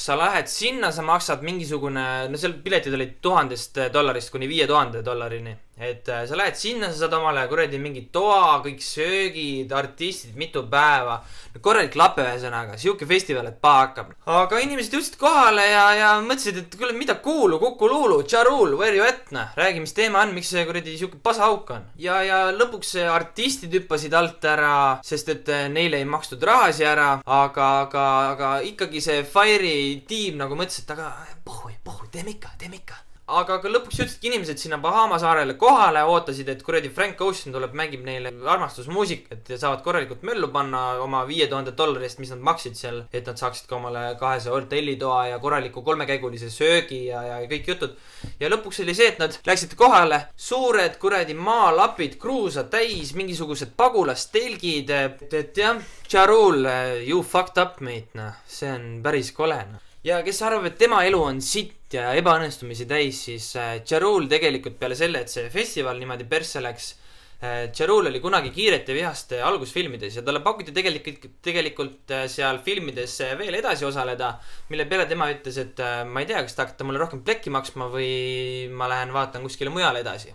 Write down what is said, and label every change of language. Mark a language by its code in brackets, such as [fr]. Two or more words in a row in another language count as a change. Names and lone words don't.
[et] Sa lähed sinna, sa maksad mingisugune, no seal piletid olid $1000 kuni $5000. Et sa lähed sinna, sa saad omale kuradi mingi toa, kõik söögid, artistid, mitu päeva. Korralik lape ühesõnaga, siuke festival, et paha hakkab. Aga inimesed jõudsid kohale ja mõtlesid, et kuule, mida kuulu, Kuku Luulu, Ja Rule, [en] where you at, [et] räägi, mis teema on, miks see kuradi siuke pasahauk on. Ja lõpuks artistid hüppasid alt ära, sest et neile ei makstud rahasi ära, aga ikkagi see Fire'i tiim nagu mõtles, et aga pohhui, teeme ikka. Aga lõpuks jõudsidki inimesed sinna Bahama saarele kohale, ootasid, et kuradi Frank Ocean tuleb, mängib neile armastusmuusikat ja saavad korralikult möllu panna oma $5000, mis nad maksid seal, et nad saaksid ka omale 200 hotellitoa ja korraliku 3-käigulise söögi ja kõik jutud. Ja lõpuks oli see, et nad läksid kohale, suured kuradi maalapid, kruusa täis, mingisugused pagulastelgid, et jah, Ja Rule, [en] you fucked up, mate, [et] see on päris kole. Ja kes arvab, et tema elu on sitt ja ebaõnnestumisi täis, siis Ja Rule tegelikult peale selle, et see festival niimoodi persse läks, Ja Rule oli kunagi Kiiret ja vihaste algusfilmides ja talle pakuti tegelikult seal filmides veel edasi osaleda, mille peale tema ütles, et ma ei tea, kas te hakkate mulle rohkem plekki maksma või ma lähen vaatan kuskile mujale edasi.